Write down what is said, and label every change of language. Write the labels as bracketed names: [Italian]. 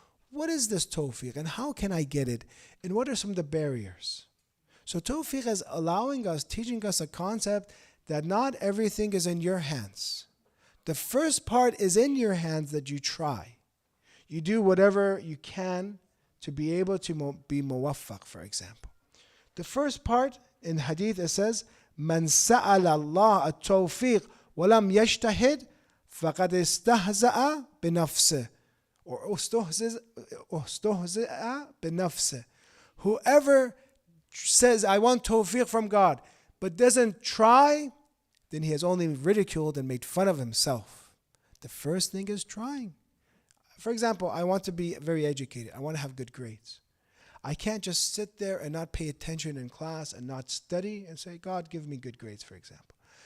[English] What is this tawfiq and how can I get it? And what are some of the barriers? So tawfiq is teaching us a concept that not everything is in your hands. The first part is in your hands that you try. You do whatever you can to be able to be muwaffaq, for example. The first part in hadith, it says, [Arabic] من سأل الله التوفيق ولم يجتهد فقد استهزأ بنفسه or استهزأ بنفسه. [English] Whoever says, I want tawfiq from God, but doesn't try, then he has only ridiculed and made fun of himself. The first thing is trying. For example, I want to be very educated. I want to have good grades. I can't just sit there and not pay attention in class and not study and say, God, give me good grades, for example.